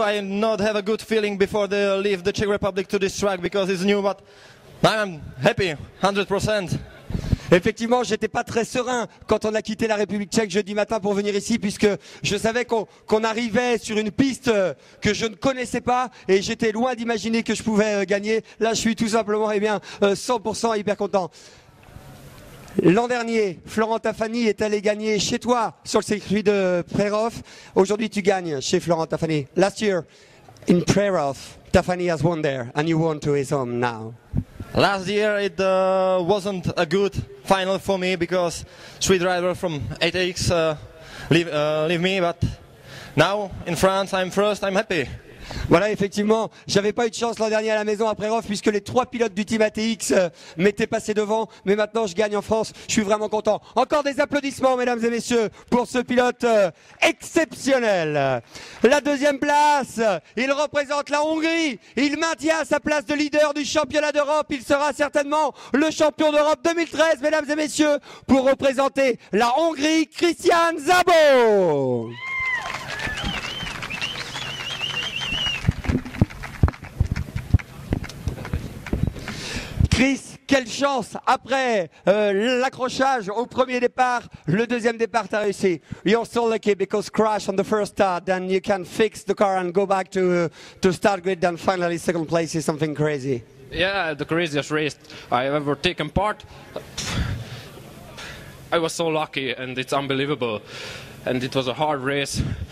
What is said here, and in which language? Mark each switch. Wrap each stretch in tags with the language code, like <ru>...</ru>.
<en>I not have a good feeling before they leave the Czech Republic to this track because it's new, but I'm happy, 100%.</en> <fr>Effectivement, j'étais pas très serein quand on a quitté la République tchèque jeudi matin pour venir ici, puisque je savais qu'on arrivait sur une piste que je ne connaissais pas et j'étais loin d'imaginer que je pouvais gagner. Là, je suis tout simplement, 100% hyper content. L'an dernier, Florent Tafani est allé gagner chez toi sur le circuit de Prerov. Aujourd'hui, tu gagnes chez Florent Tafani.</fr> <en>Last year, in Prerov, Tafani has won there, and you won to his home now. Last year it wasn't a good final for me because three drivers from 8X leave me, but now in France I'm first, I'm happy.</en> <fr>Voilà, effectivement, j'avais pas eu de chance l'an dernier à la maison après Roth puisque les 3 pilotes du Team ATX m'étaient passés devant, mais maintenant je gagne en France, je suis vraiment content. Encore des applaudissements, mesdames et messieurs, pour ce pilote exceptionnel. La deuxième place, il représente la Hongrie, il maintient sa place de leader du championnat d'Europe, il sera certainement le champion d'Europe 2013, mesdames et messieurs, pour représenter la Hongrie, Christian Szabo. Chris, quelle chance après l'accrochage au premier départ, le deuxième départ t'as réussi.</fr> <en>You're so lucky because crash on the first start, then you can fix the car and go back to start grid, then finally second place is something crazy. Yeah, the craziest race I ever taken part. I was so lucky and it's unbelievable. And it was a hard race.</en>